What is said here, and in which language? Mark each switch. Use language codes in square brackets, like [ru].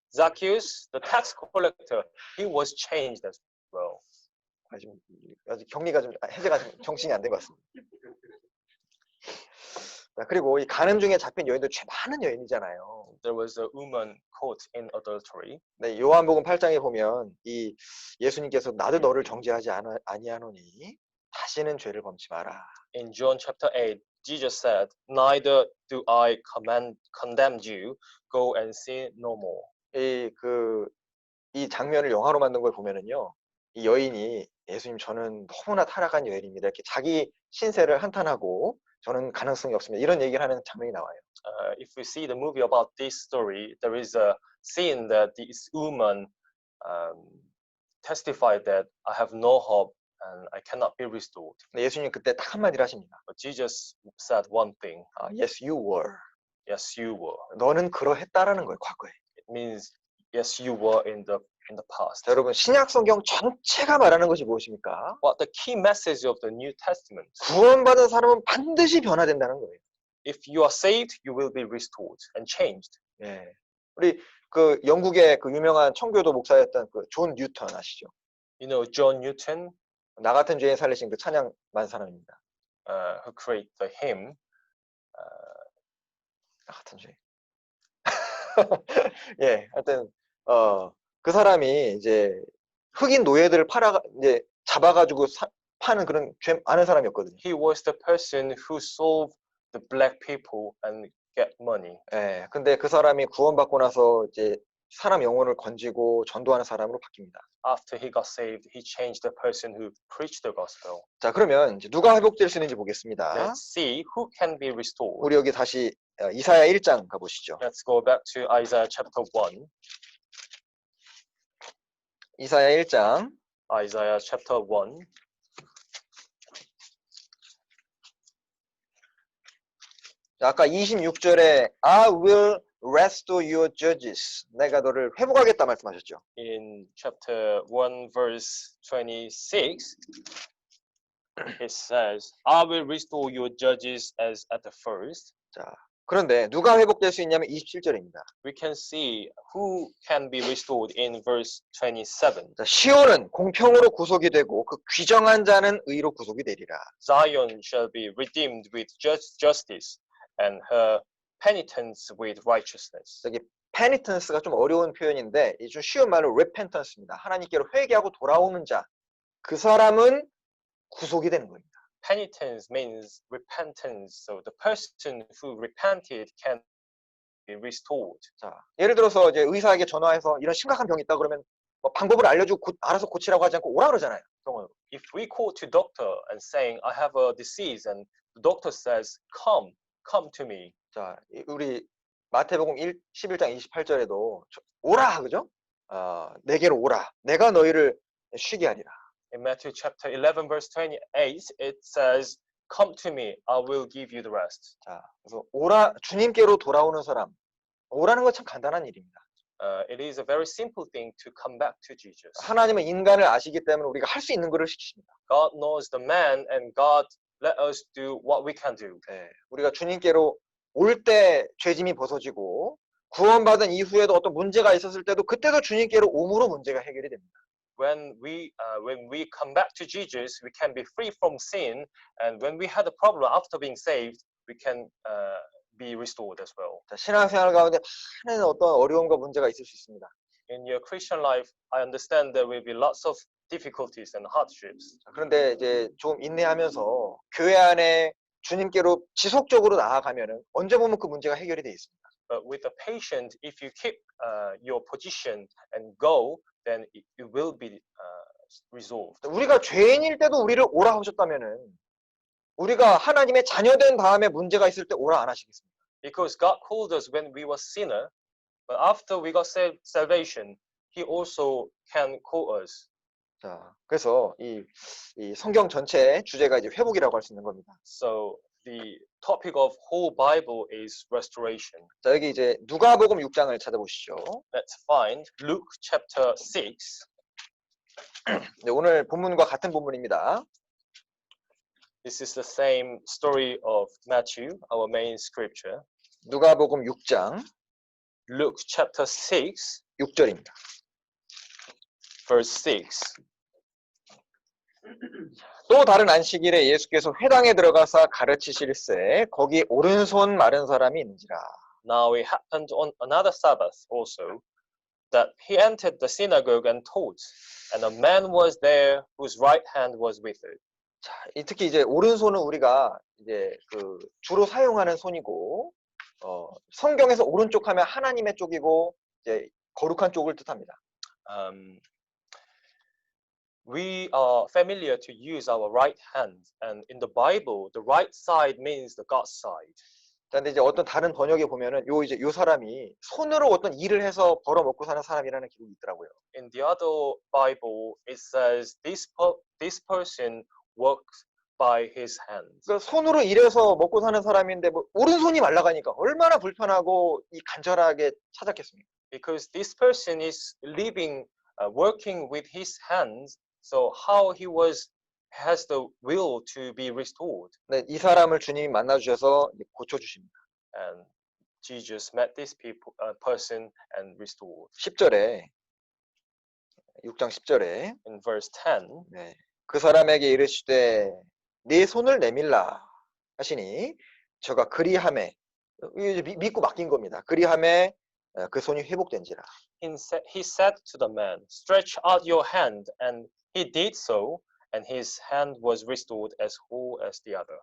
[en] Zacchaeus, the tax collector, he was changed as well. [ko] 아직 격리가 좀 해제가 좀 정신이 안 된 것 같습니다. 자, 그리고 이 간음 중에 잡힌 여인도 죄 많은 여인이잖아요. [en] There was a woman caught in adultery. [ko] 네, 요한복음 8장에 보면 이 예수님께서 나도 너를 정죄하지 아니하노니 다시는 죄를 범치 마라. [en] In John chapter 8, Jesus said, "Neither do I condemn you. Go and sin no more." [ko] 이 장면을 영화로 만든 걸 보면은요, 이 여인이 예수님 저는 너무나 타락한 여인입니다. 이렇게 자기 신세를 한탄하고 저는 가능성이 없습니다. 이런 얘기를 하는 장면이 나와요. [en] If we see the movie about this story, there is a scene that this woman testified that I have no hope and I cannot be restored. [ko] 근데 예수님 그때 딱 한마디를 하십니다. [en] But Jesus said one thing. Yes, you were. Yes, you were. [ko] 너는 그러했다라는 거예요, 과거에. [en] It means yes, you were in the past. [ko] 자, 여러분 신약 성경 전체가 말하는 것이 무엇입니까? [en] What the key message of the New Testament? [ko] 구원받은 사람은 반드시 변화된다는 거예요. [en] If you are saved, you will be restored and changed. [ko] 예. 우리 그 영국의 그 유명한 청교도 목사였던 그 존 뉴턴 아시죠? [en] You know John Newton, [ko] 나 같은 죄인 살리신 그 찬양 만 사람입니다. [en] who created the hymn. [ko] 나 같은 죄인. 예, 하여튼 그 사람이 이제 흑인 노예들을 이제 잡아가지고 파는 그런 죄 많은 사람이었거든요. [en] He was the person who sold the black people and get money. [ko] 예, 근데 그 사람이 구원받고 나서 이제 사람 영혼을 건지고 전도하는 사람으로 바뀝니다. [en] After he got saved, he changed the person who preached the gospel. [ko] 자, 그러면 이제 누가 회복될 수 있는지 보겠습니다. [en] Let's see who can be restored. [ko] 우리 여기 다시 이사야 1장 가보시죠. [en] Let's go back to Isaiah chapter 1. [ko] 이사야 1장 [en] Isaiah chapter 1. [ko] 아까 26절에 [en] I will restore your judges. [ko] 내가 너를 회복하겠다 말씀하셨죠. [en] In chapter 1 verse 26, it says, I will restore your judges as at the first. [ko] 자, 그런데 누가 회복될 수 있냐면 27절입니다. [en] We can see who can be restored in verse 27. [ko] 자, 시온은 공평으로 구속이 되고 그 귀정한 자는 의로 구속이 되리라. [en] Zion shall be redeemed with justice and her penitence with righteousness. [ko] 여기 penitence가 좀 어려운 표현인데 이 좀 쉬운 말로 repentance입니다. 하나님께로 회개하고 돌아오는 자, 그 사람은 구속이 되는 겁니다. [en] Penitence means repentance. So the person who repented can be restored. [ko] 자, 예를 들어서 이제 의사에게 전화해서 이런 심각한 병이 있다 그러면 뭐 방법을 알려주고 알아서 고치라고 하지 않고 오라 그러잖아요. 병원으로. [en] If we call to doctor and saying I have a disease and the doctor says come to me. [ko] 자, 우리 마태복음 11장 28절에도 오라 그죠? 내게로 오라. 내가 너희를 쉬게 하리라. [en] In Matthew chapter 11 verse 28 it says come to me I will give you the rest. [ko] 자, 그래서 오라 주님께로 돌아오는 사람. 오라는 건 참 간단한 일입니다. [en] It is a very simple thing to come back to Jesus. [ko] 하나님은 인간을 아시기 때문에 우리가 할 수 있는 것을 시키십니다. [en] God knows the man and God let us do what we can do. [ko] 네, 우리가 주님께로 올 때 죄짐이 벗어지고 구원받은 이후에도 어떤 문제가 있었을 때도 그때도 주님께로 옴으로 문제가 해결이 됩니다. [en] When we come back to Jesus, we can be free from sin, and when we had a problem after being saved, we can be restored as well. [ko] 자, 신앙생활 가운데 많은 어떤 어려움과 문제가 있을 수 있습니다. [en] In your Christian life, I understand there will be lots of difficulties and hardships. [ko] 자, 그런데 이제 좀 인내하면서 교회 안에 주님께로 지속적으로 나아가면은 언제 보면 그 문제가 해결이 돼 있습니다. [en] But with the patient, if you keep your position and go, then it will be resolved. [ko] 우리가 죄인일 때도 우리를 오라 하셨다면은 우리가 하나님의 자녀된 다음에 문제가 있을 때 오라 안 하시겠습니까? [en] Because God called us when we were sinner, but after we got salvation, He also can call us. [ko] 자, 그래서 이 성경 전체의 주제가 이제 회복이라고 할 수 있는 겁니다. [en] So the topic of whole Bible is restoration. [ko] 자, 여기 이제 누가복음 6장을 찾아보시죠. [en] Let's find Luke chapter 6. [ko] 네, 오늘 본문과 같은 본문입니다. [en] This is the same story of Matthew, our main scripture. [ko] 누가복음 6장 [en] Luke chapter 6, [ko] 6절입니다. [en] verse 6. [ko] 또 다른 안식일에 예수께서 회당에 들어가사 가르치실세 거기 오른손 마른 사람이 있는지라. [en] Now it happened on another Sabbath also that he entered the synagogue and taught, and a man was there whose right hand was withered. [ko] 자, 특히 이제 오른손은 우리가 이제 그 주로 사용하는 손이고 성경에서 오른쪽 하면 하나님의 쪽이고 이제 거룩한 쪽을 뜻합니다. [en] We are familiar to use our right hand, and in the Bible, the right side means the God side. [ko] 그런데 이제 어떤 다른 번역에 보면은 요 사람이 손으로 어떤 일을 해서 벌어 먹고 사는 사람이라는 기록이 있더라고요. [en] In the other Bible, it says this person works by his hands. [ko] 그러니까 손으로 일해서 먹고 사는 사람인데 뭐 오른손이 말라가니까 얼마나 불편하고 이 간절하게 찾았겠습니까? [en] Because this person is living, working with his hands, so how he has the will to be restored. [ko] 네, 이 사람을 주님이 만나 주셔서 고쳐 주십니다. [en] And Jesus met this person and restored. [ko] 10절에 6장 10절에 [en] In verse 10, [ko] 네, 그 사람에게 이르시되 네 손을 내밀라 하시니 저가 그리함에 이제 믿고 맡긴 겁니다. 그리함에 그 손이 회복된지라. [en] he said to the man, stretch out your hand, and he did so, and his hand was restored as whole as the other.